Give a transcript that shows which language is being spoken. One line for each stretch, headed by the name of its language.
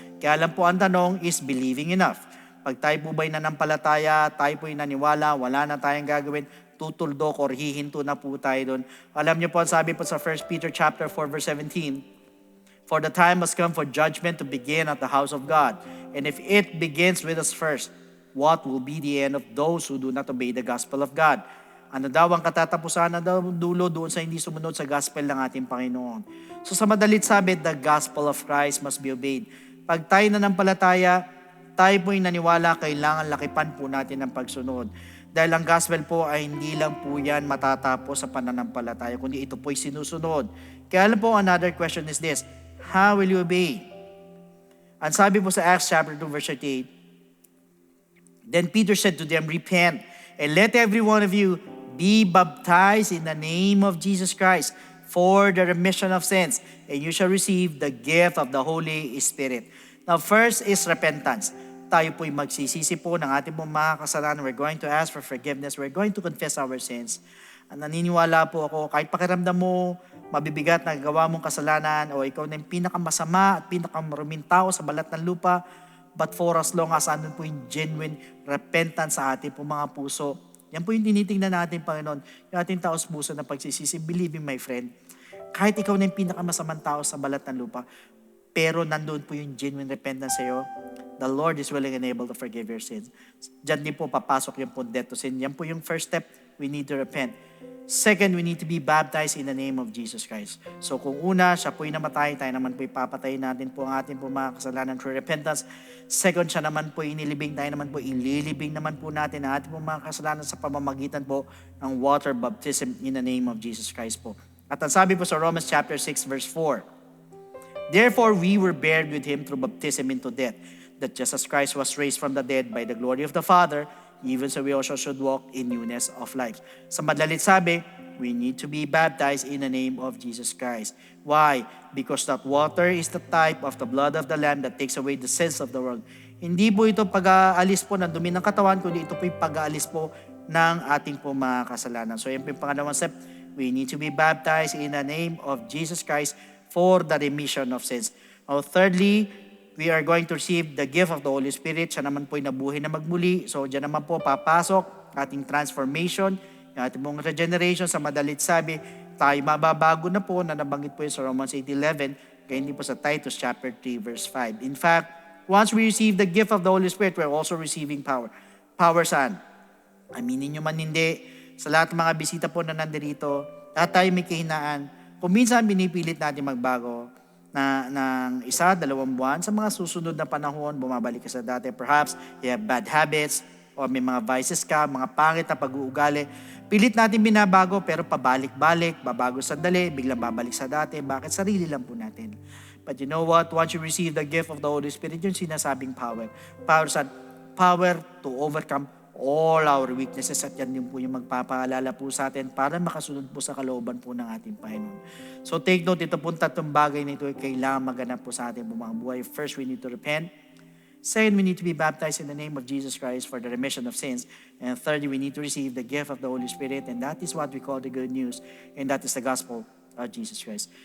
Filipino: Kaya lang po ang tanong
English: is believing enough.
Filipino: Pag tayo po ba'y nanampalataya, tayo po'y naniwala, wala na tayong gagawin, tutuldok or hihinto na po tayo doon. Alam niyo po, sabi po sa
English: 1 Peter chapter 4 verse 17, for the time has come for judgment to begin at the house of God. And if it begins with us first, what will be the end of those who do not obey the gospel of God?
Filipino: Ano daw ang katatapusan na daw dulo doon sa hindi sumunod sa gospel ng ating Panginoon? So sa madalit sabi,
English: the gospel of Christ must be obeyed.
Filipino: Pag tayo nanampalataya, tayo po'y naniwala, kailangan lakipan po natin ang pagsunod. Dahil ang gospel po ay hindi lang po yan matatapos sa pananampalataya, kundi ito po'y sinusunod. Kaya alam po,
English: another question is this, how will you obey?
Filipino: Ang sabi po sa
English: Acts chapter 2 verse 38, Then Peter said to them, "Repent, and let every one of you be baptized in the name of Jesus Christ for the remission of sins, and you shall receive the gift of the Holy Spirit." Now, first is repentance.
Filipino: Tayo po'y magsisisi po ng ating pong mga kasalanan.
English: We're going to ask for forgiveness. We're going to confess our sins.
Filipino: Naniniwala po ako, kahit pakiramdam mo, mabibigat na gawa mong kasalanan, o ikaw na yung pinakamasama at pinakamaruming tao sa balat ng lupa,
English: but for as long as
Filipino: andun po yung
English: genuine repentance
Filipino: sa ating po mga puso, yan po yung tinitingnan natin, Panginoon, yung ating taos puso na pagsisisi.
English: Believe me, my friend,
Filipino: kahit ikaw na yung pinakamasamang tao sa balat ng lupa, pero nandun po yung
English: genuine repentance
Filipino: sa'yo,
English: the Lord is willing and able to forgive your sins.
Filipino: Diyan din po papasok yung po
English: death to sin.
Filipino: Yan po yung
English: first step, we need to repent. Second, we need to be baptized in the name of Jesus Christ.
Filipino: So kung una, siya po'y namatay, tayo naman po'y papatayin natin po ang ating po mga kasalanan
English: through repentance.
Filipino: Second, siya naman po'y inilibing, tayo naman po'y ililibing naman po natin ang ating po mga kasalanan sa pamamagitan po ng
English: water baptism in the name of Jesus Christ
Filipino: po. At ang sabi po sa
English: Romans chapter 6 verse 4, "Therefore we were buried with him through baptism into death, that just as Christ was raised from the dead by the glory of the Father, even so we also should walk in newness of life."
Filipino: Sa madalit sabi,
English: we need to be baptized in the name of Jesus Christ. Why? Because that water is the type of the blood of the Lamb that takes away the sins of the world.
Filipino: Hindi po ito pag-aalis po ng dumi ng katawan, kundi ito po yung pag-aalis po ng ating po mga kasalanan. So yan po yung pangalawang step.
English: We need to be baptized in the name of Jesus Christ for the remission of sins. Now, thirdly, we are going to receive the gift of the Holy Spirit.
Filipino: Siya naman po'y nabuhay na magmuli. So, diyan naman po papasok ating transformation, yung ating mong regeneration. Sa madalit sabi, tayo mababago na po na nabanggit po yun sa Romans 8:11, kaya hindi po sa Titus chapter 3 verse 5.
English: In fact, once we receive the gift of the Holy Spirit, we're also receiving power.
Filipino: Power saan? Aminin nyo man hindi. Sa lahat ng mga bisita po na nandito, lahat tayo may kahinaan. Kung minsan binipilit natin magbago ng 1-2 buwan, sa mga susunod na panahon, bumabalik ka sa dati.
English: Perhaps you have bad habits,
Filipino: o may mga vices ka, mga pangit na pag-uugali. Pilit natin binabago, pero pabalik-balik, babago sandali, biglang babalik sa dati. Bakit? Sarili lang po natin.
English: But you know what? Once you receive the gift of the Holy Spirit,
Filipino: yung sinasabing
English: power. Power to overcome all our weaknesses,
Filipino: at yan din po yung magpapaalala po sa atin para makasunod po sa kalooban po ng ating Panginoon.
English: So take note,
Filipino: ito po tatlong bagay na ito ay kailangan maganap po sa ating mga buhay.
English: First, we need to repent. Second, we need to be baptized in the name of Jesus Christ for the remission of sins. And thirdly, we need to receive the gift of the Holy Spirit, and that is what we call the good news, and that is the gospel of Jesus Christ.